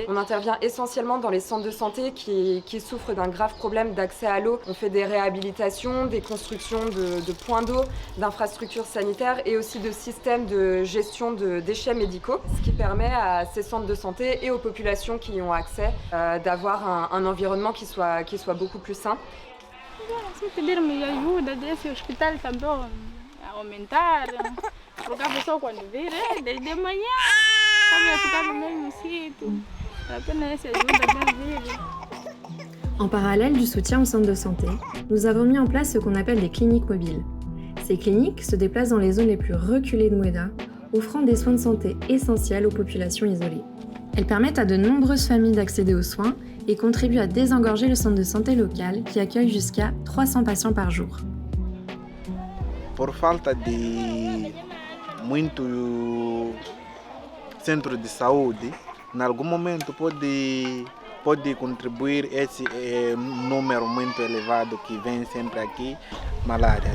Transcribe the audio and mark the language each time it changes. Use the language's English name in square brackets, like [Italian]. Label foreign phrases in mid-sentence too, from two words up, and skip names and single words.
[French] On intervient essentiellement dans les centres de santé qui souffrent d'un grave problème d'accès à l'eau. On fait des réhabilitations, des constructions de points d'eau, d'infrastructures sanitaires et aussi de systèmes de gestion de déchets médicaux, ce qui permet à ces centres de santé et aux populations qui y ont accès d'avoir un environnement qui soit beaucoup plus sain. [Portuguese] Se pedirmos ajuda desse hospital também aumentar, porque a pessoa quando vir desde manhã vai ficar no mesmo sítio, apenas essa ajuda bem vir. [French] En parallèle du soutien au centre de santé, nous avons mis en place ce qu'on appelle des cliniques mobiles. Ces cliniques se déplacent dans les zones les plus reculées de Mueda, offrant des soins de santé essentiels aux populations isolées. Elles permettent à de nombreuses familles d'accéder aux soins et contribuent à désengorger le centre de santé local qui accueille jusqu'à 300 patients par jour. [Portuguese] Por falta de muito centro de saúde, em algum momento pode contribuir esse número muito elevado que vem sempre aqui, malária.